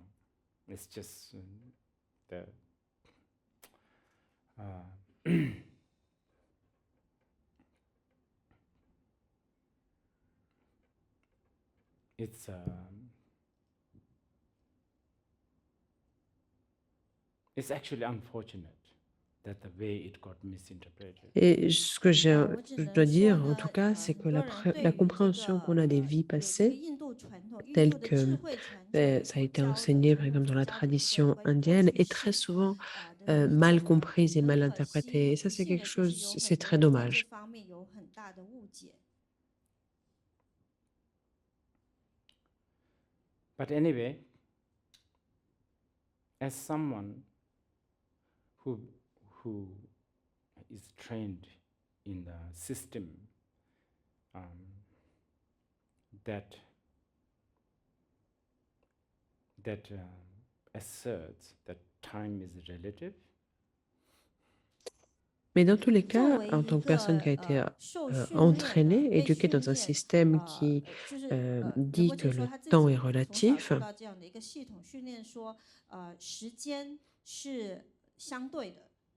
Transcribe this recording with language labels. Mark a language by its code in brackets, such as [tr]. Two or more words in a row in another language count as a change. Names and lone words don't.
[en] It's just the it's it's actually unfortunate that the way it got misinterpreted. [fr] Et ce que je [zh] 我只 [fr] dois [zh] 能说 [fr] dire, en [zh] 呢， [fr] tout cas, c'est que [zh] 很多人 [fr] la [zh] 对于这 [fr] compréhension [zh] 个 [fr] qu'on a des vies [zh] 有这个 [fr] passées, [zh] 印度传统、印 [fr] telle [zh] 度的智 [fr] que [zh] 慧传承 [fr] ça a [zh] 所 [fr] été [zh] 教的 [fr] enseigné, [zh] 传 [fr] par [zh] 统 [fr] exemple, dans [zh] 所 [fr] la [zh] 教的部分 [fr] tradition [zh] 关于过 [fr] indienne, [zh] 去 [fr] est très [zh] 式 [fr] souvent [zh] 的理 [fr] mal [zh] 解呢， [fr] comprise et [zh] 很 [fr] mal [zh] 可惜， [fr] interprétée. Et [zh] 很 [fr] ça, [zh] 不 [fr] c'est [zh] 幸 [fr] quelque [zh] 的就是有 [fr] chose, [zh] 很 [fr] c'est [zh] 多 [fr] très [zh] 人在这 [fr] dommage. [zh] 方面有很大的误解。 [en] But anyway, as someone who is trained in the system that asserts that time is relative. [fr] Mais dans tous les [zh] 作 [fr] cas, [zh] 为 [fr] en [zh] 一 [fr] tant que personne [zh] 个 [fr] qui a été [zh] 受训练的 [fr] entraînée, [zh] 被 [fr] éduquée [zh] 训 [fr] dans un [zh] 练 [fr] système qui [zh] 就是仁 [fr] dit [zh] 波 [fr] que [zh] 切说 [fr] le [zh] 他自 [fr] temps [zh] 己 [fr] est [zh] 从小 [fr] relatif, [zh] 受到这样的一个系统训练，说时间是相对的，